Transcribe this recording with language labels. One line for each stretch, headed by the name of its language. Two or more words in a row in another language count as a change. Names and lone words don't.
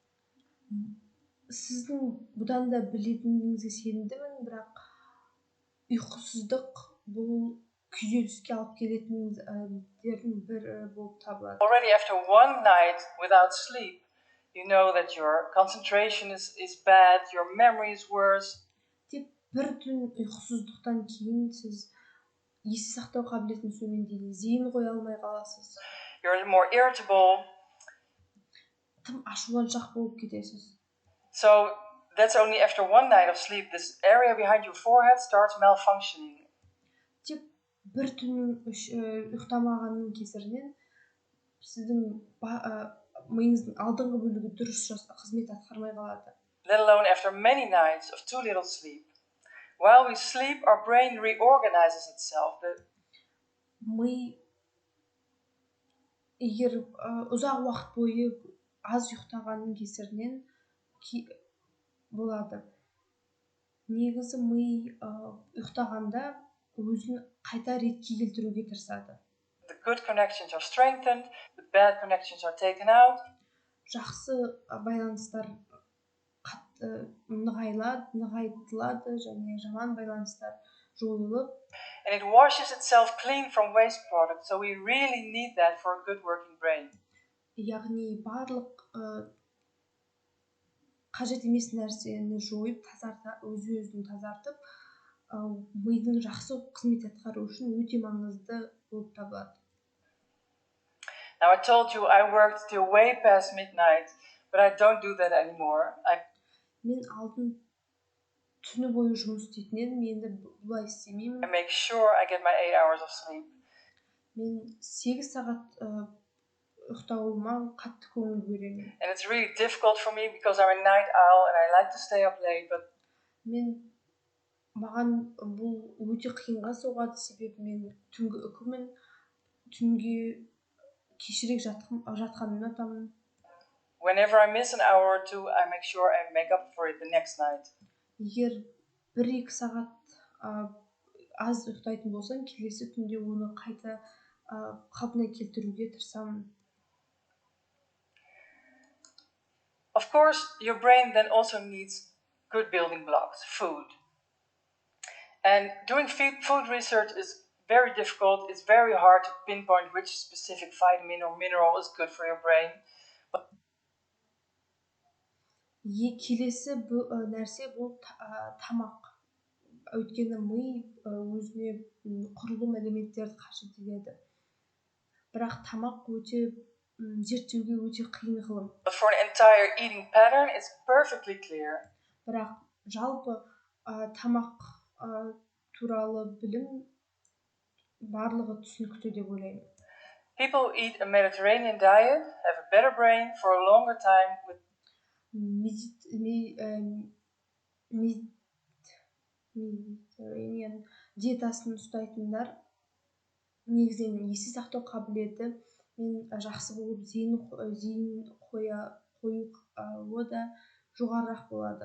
Kazakh: Сіздің бұдан да білетініңізге сенімдімін, бірақ ұйқысыздық бұл күйзеліске алып келетіндердің бірі болып табылады.
English: Already after one night without sleep, you know that your concentration is bad, your memory is worse.
Kazakh: Тек бір түн ұйқысыздықтан кейін сіз есте сақтау қабілетіңіз төмендейді, зейін қоя алмай қаласыз.
English: You're more irritable.
Kazakh: Тым ашуланшақ болып кетесіз.
English: So that's only after one night of sleep. This area behind your forehead starts malfunctioning.
Kazakh: Тек бір түн ұйықтамағанның кесірінен сіздің миыңыздың алдыңғы бөлігі дұрыс қызмет атқармай қалады.
English: Let alone after many nights of too little sleep. While we sleep, our brain reorganizes itself.
Kazakh: Ми егер ұзақ уақыт бойы аз ұйықтағанның кесірінен болады. Негізі ми ұйықтағанда өзін қайта ретке келтіруге тырысады.
English: The good connections are strengthened, the bad connections are taken out.
Kazakh: Жақсы байланыстар нығайтылады және жаман байланыстар жойылып.
English: And it washes itself clean from waste products, so we really need that for a good working brain.
Kazakh: Яғни барлық қажет емес нәрсені жойып, өзін тазартып, мидың жақсы қызмет атқару үшін өте маңызды болып табылады.
English: Now I told you I worked till way past midnight, but I don't do that anymore.
Kazakh: Мен алдын түні бойы жұмыс істейтін едім, енді бұлай істемеймін.
English: I make sure I get my 8 hours of sleep.
Kazakh: Мен 8 сағат ұйықтауыма қатты көңіл бөлемін.
English: And it's really difficult for me because I'm a night owl and I like to stay up late, but
Kazakh: маған бұл өте қиынға соғады, себебі мен түнгі үкімін, түнге кешірек жатқанын ұнатамын.
English: Whenever I miss an hour or two, I make sure I make up for it the next night.
Kazakh: Егер 1-2 сағат аз ұйықтайтын болсаң, келесі түнде оны қайта қалпына келтіруге тырысамын.
English: Of course, your brain then also needs good building blocks, food. And doing food research is very difficult. It's very hard to pinpoint which specific vitamin or mineral is good for your brain.
Kazakh: Келесі нәрсе бұл тамақ. Өйткені ми өзіне құрылым элементтерді қажет етеді. Бірақ тамақ зерттеуге өте қиын ғылым.
English: But for an entire eating pattern, it's perfectly clear.
Kazakh: Бірақ жалпы тамақ туралы білім барлығы түсінікті деп ойлаймын.
English: People who eat a Mediterranean diet have a better brain for a longer time with
Kazakh: Mediterranean диетасын ұстайтындар негізінен есте сақтау қабілеті мен жақсы болып зейін қоюы да жоғарырақ болады.